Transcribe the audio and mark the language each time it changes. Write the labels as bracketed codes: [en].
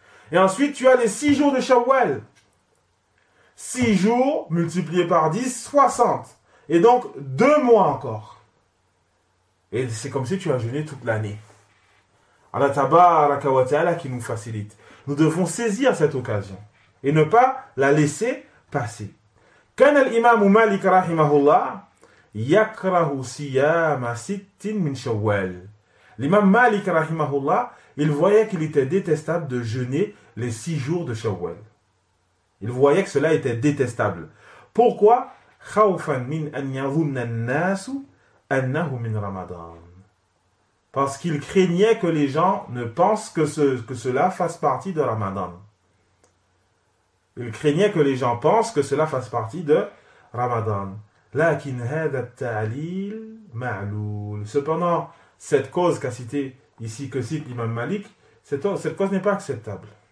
[fr] Et ensuite, tu as les 6 jours de Shawwal. 6 jours multipliés par 10, 60. Et donc, 2 mois encore. Et c'est comme si tu as jeûné toute l'année. Allah tabaraka wa ta'ala qui nous facilite. Nous devons saisir cette occasion et ne pas la laisser passer. [ar] كان الإمام مالك رحمه الله يكره صيام 6 من شوال. [fr] L'imam Malik rahimahullah, il voyait qu'il était détestable de jeûner les 6 jours de Shawwal. Il voyait que cela était détestable. Pourquoi? [ar] خوفا من أن يظن الناس أنه من رمضان. [fr] Parce qu'il craignait que les gens ne pensent que cela fasse partie de Ramadan. Il craignait que les gens pensent que cela fasse partie de Ramadan. [ar] Lakin hada at-ta'lil ma'loul. [fr] Cependant, cette cause qu'a citée ici, que cite l'imam Malik, cette cause n'est pas acceptable.